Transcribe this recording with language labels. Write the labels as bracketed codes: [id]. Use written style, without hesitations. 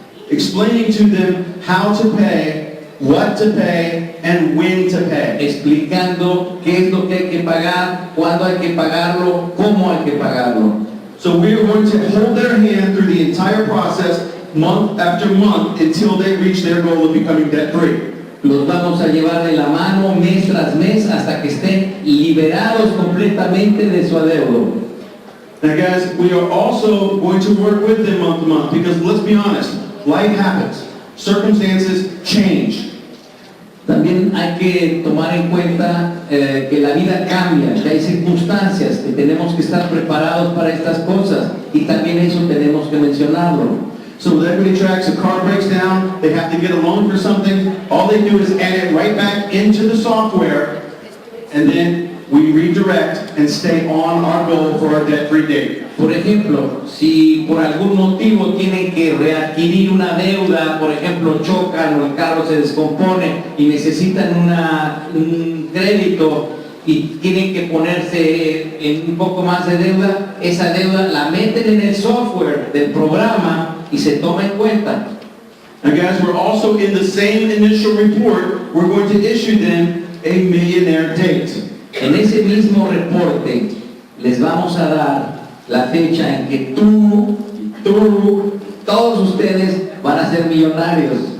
[en] Explaining to them how to pay, what to pay, and when to pay. [es] Explicando qué es lo que hay que pagar, cuándo hay que pagarlo, cómo hay que pagarlo. [en] So we are going to hold their hand through the entire process, month after month, until they reach their goal of becoming debt-free. [es] Los vamos a llevar de la mano mes tras mes hasta que estén liberados completamente de su adeudo. [en] Now guys, we are also going to work with them month to month, because let's be honest, life happens. Circumstances change. [es] También hay que tomar en cuenta que la vida cambia, que hay circunstancias, que tenemos que estar preparados para estas cosas y también eso tenemos que mencionarlo. [en] So with Equity Tracks, a car breaks down, they have to get a loan for something, all they do is add it right back into the software, and then we redirect and stay on our goal for our debt-free date. [es] Por ejemplo, si por algún motivo tienen que readquirir una deuda, por ejemplo chocan o el carro se descompone y necesitan un crédito y tienen que ponerse en un poco más de deuda, esa deuda la meten en el software del programa y se toma en cuenta. [en] And guys, we're also in the same initial report, we're going to issue them a millionaire date. [es] En ese mismo reporte les vamos a dar la fecha en que tú, todos ustedes van a ser millonarios.